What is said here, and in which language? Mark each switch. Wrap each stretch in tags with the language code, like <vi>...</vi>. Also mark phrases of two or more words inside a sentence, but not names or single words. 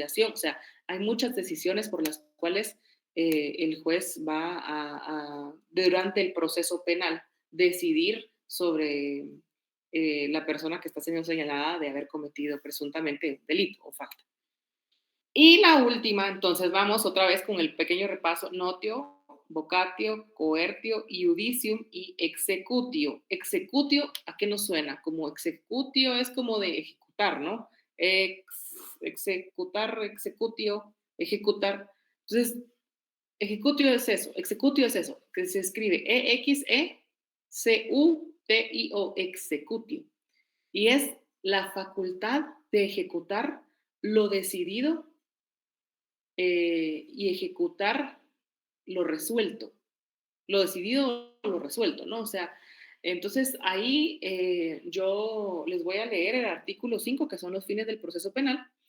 <es>O sea, hay muchas decisiones por las cuales el juez va durante el proceso penal, decidir sobre la persona que está siendo señalada de haber cometido presuntamente un delito o falta. Y la última, entonces vamos otra vez con el pequeño repaso:</es> <la>notio, vocatio, coertio, iudicium y executio.</la> <es>Executio, ¿a qué nos suena? Como executio es como de ejecutar, ¿no? Executar, executio, ejecutar. Entonces, ejecutio es eso, executio es eso, que se escribe E-X-E-C-U-T-I-O, executio. Y es la facultad de ejecutar lo decidido y ejecutar lo resuelto, lo decidido o lo resuelto, ¿no? O sea, entonces ahí yo les voy a leer el artículo 5, que son los fines del proceso penal,</es>